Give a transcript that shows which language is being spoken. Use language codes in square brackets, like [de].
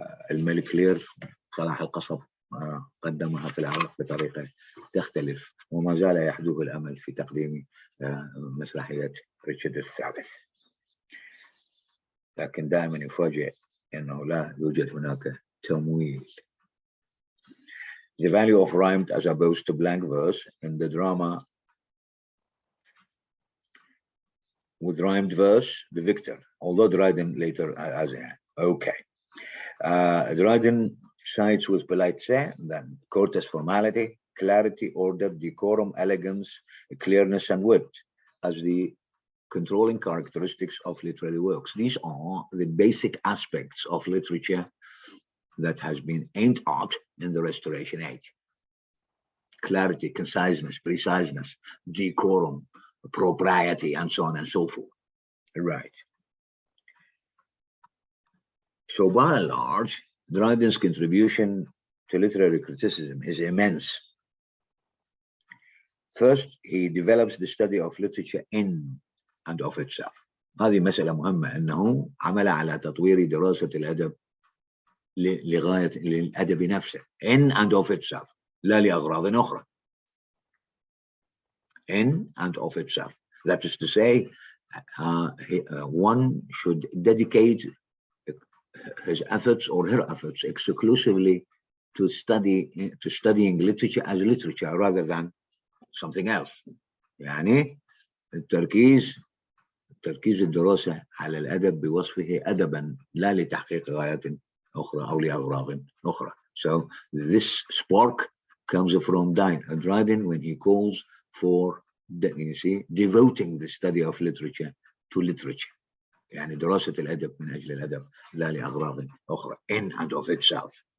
[ar] الملك لير صلاح القصب قدمها في العراق بطريقة تختلف، وما زال يحدوه الأمل في تقديم مسرحية ريتشارد الثالث، لكن دائما يفاجئ أنه لا يوجد هناك تمويل. [en] The value of rhymed as opposed to blank verse in the drama, with rhymed verse the victor, although Dryden later as okay. Dryden sides with politesse, then courteous formality, clarity, order, decorum, elegance, clearness, and wit as the controlling characteristics of literary works. These are the basic aspects of literature that has been aimed at in the Restoration Age. Clarity, conciseness, preciseness, decorum, propriety, and so on and so forth. Right. So by and large, Dryden's contribution to literary criticism is immense. First, he develops the study of literature in and of itself. [ar] هذه مسألة مهمة، أنه عمل على تطوير دراسة الأدب لغاية للأدب نفسه [en] in and of itself، [ar] لا لأغراض أخرى. [en] In and of itself. That is to say, one should dedicate his efforts or her efforts exclusively to studying literature as literature rather than something else. [ar] يعني التركيز الدراسة على الأدب بوصفه أدبا لا لتحقيق غايات أخرى أو لأغراض أخرى. [en] So this spark comes from Dryden when he calls for devoting the study of literature to literature. [ar] يعني دراسة الأدب من أجل الأدب لا لأغراض أخرى [en] in and of itself.